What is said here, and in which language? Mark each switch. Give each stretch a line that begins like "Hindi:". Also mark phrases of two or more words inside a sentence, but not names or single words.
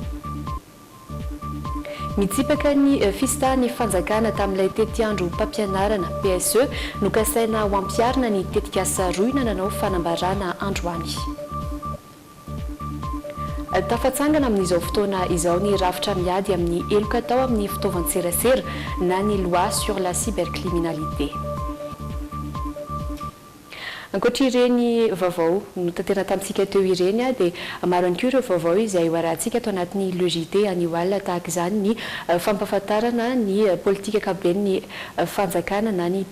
Malagasy: Mitsipaka ny fista ny fanjakana tamin'ilay tetiandro mpampianarana PSE nokasaina ho ampiarina ny tetikasa roina nanao fanambarana androany. Tafatsangana amin'izao fotoana izao ny rafitra miady amin'ny eloka tao amin'ny fitaovan-tserasera na ny
French: loi sur la cybercriminalité.
Malagasy: Ankoatr'ireny vaovao notanterana tamintsika teo ireny dia maro ihany koa ireo vaovao izay hoarantsika atao anatin'ny Le JD anioalina tahaka izany ny fampahafantarana ny politika ankapobeny ny fanjakana na ny